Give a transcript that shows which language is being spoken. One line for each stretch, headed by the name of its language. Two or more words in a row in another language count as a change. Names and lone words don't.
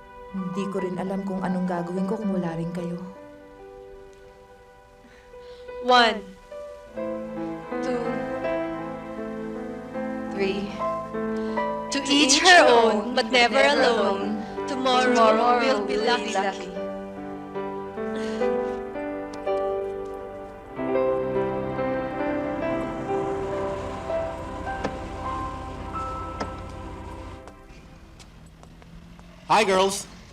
Filipino: Hindi ko rin alam kung anong gagawin ko kung wala rin kayo.
English: 1, 2, 3. To each her own, but never alone. Tomorrow we'll be lucky. Hi, girls.